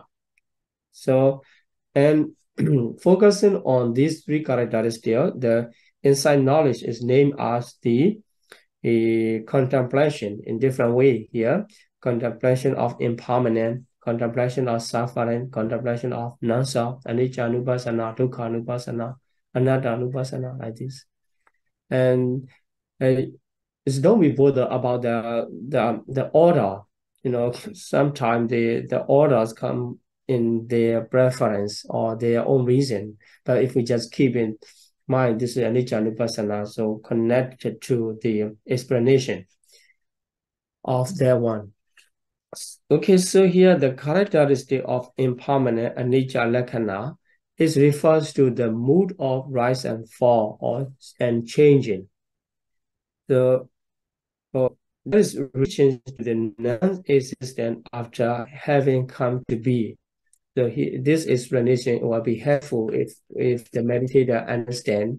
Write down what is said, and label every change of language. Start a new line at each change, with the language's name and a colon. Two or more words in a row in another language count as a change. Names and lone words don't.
English: So, and focusing on these three characteristics, the insight knowledge is named as the contemplation in different way here. Contemplation of impermanent, contemplation of suffering, contemplation of non-self,
Pali: anicca-nupassana, dukkha-nupassana, anatta-nupassana,
English: like this. And it's don't be bothered about the order. Sometimes the orders come in their preference or their own reason. But if we just keep in mind, this is anicca-nupassana, so connected to the explanation of that one. Okay, so here the characteristic of impermanent
Pali: anicca lakkhana
English: is refers to the mood of rise and fall and changing. So that is reaching to the non-existent after having come to be. So this explanation will be helpful if the meditator understand.